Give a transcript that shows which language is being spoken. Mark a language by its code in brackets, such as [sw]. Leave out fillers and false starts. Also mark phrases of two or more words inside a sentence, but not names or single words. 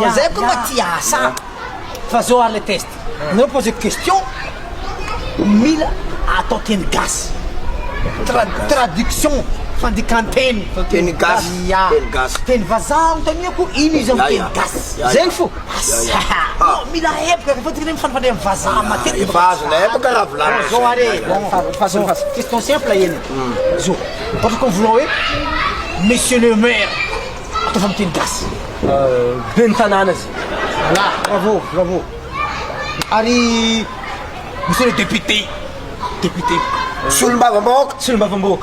[mg] zay koa mba ty asa fa zao ary le test anareo [fr] pose question [mg] mila atao teny gasy traduction fandikanteny teny gasy teny vazaha nontaniako ino izy amy teny gasy zegny fo mila epaka fa tika regny fanifandray amy vazaha matetika efa azona epaka raha volana zao are [fr] question simple [mg] eny zao ohatra [fr] comme voulons [mg] hoe [fr] monsieur le maire [mg] atao fa amy teny gasy ben'ny tanàna zy [fr] voilà bravo ary monsieur le député [mg] Solombavamboka